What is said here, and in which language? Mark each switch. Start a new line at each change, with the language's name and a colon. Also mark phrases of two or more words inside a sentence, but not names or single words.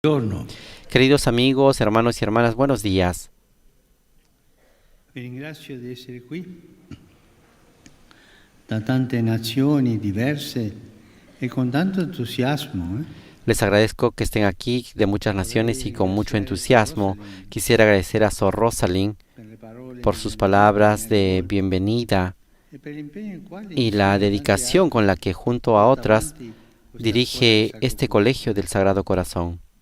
Italian: Buongiorno.
Spanish: Queridos amigos, hermanos y hermanas, buenos días.
Italian: Vi ringrazio di essere qui da tante nazioni diverse e con tanto entusiasmo.
Spanish: Les agradezco que estén aquí de muchas naciones y con mucho entusiasmo. Quisiera agradecer a Sor Rosalind por sus palabras de bienvenida y la dedicación con la que junto a otras dirige este Colegio del Sagrado Corazón.